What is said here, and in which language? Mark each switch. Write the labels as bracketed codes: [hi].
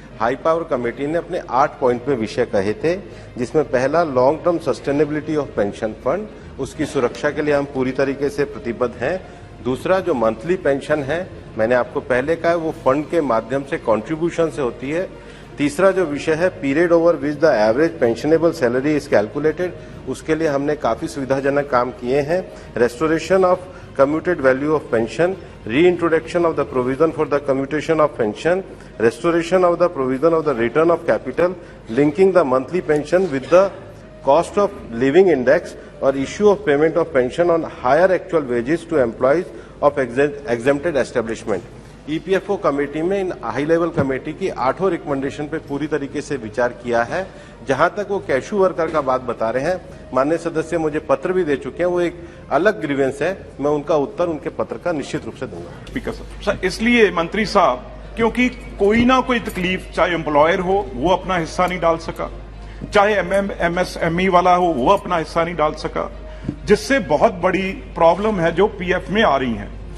[hi] High power committee ने अपने 8 point में विषय कहे थे, जिसमें पहला long term sustainability of pension fund, उसकी सुरक्षा के लिए हम पूरी तरीके से प्रतिबद्ध हैं। दूसरा, जो मंथली पेंशन है, मैंने आपको पहले कहा, वो फंड के माध्यम से कंट्रीब्यूशन से होती है। तीसरा जो विषय है, [en] period over which the average pensionable salary is calculated, [hi] उसके लिए हमने काफी सुविधाजनक काम किए हैं। [en] Restoration of commuted value of pension, reintroduction of the provision for the commutation of pension, restoration of the provision of the return of capital, linking the monthly pension with the cost of living index, or issue of payment of pension on higher actual wages to employees of exempted establishment. [hi] EPFO committee में इन high level committee की 8 recommendation पे पूरी तरीके से विचार किया है। जहां तक वो कैशू वर्कर का बात बता रहे हैं, माननीय सदस्य मुझे पत्र भी दे चुके हैं, वो एक अलग ग्रीवेंस है, मैं उनका उत्तर उनके पत्र का निश्चित रूप से दूंगा। स्पीकर सर, इसलिए मंत्री साहब, क्योंकि कोई ना कोई तकलीफ, चाहे एम्प्लॉयर हो वो अपना हिस्सा नहीं डाल सका, चाहे एमएसएमई वाला हो वो अपना हिस्सा नहीं डाल सका, जिससे बहुत बड़ी प्रॉब्लम है जो पीएफ में आ रही है।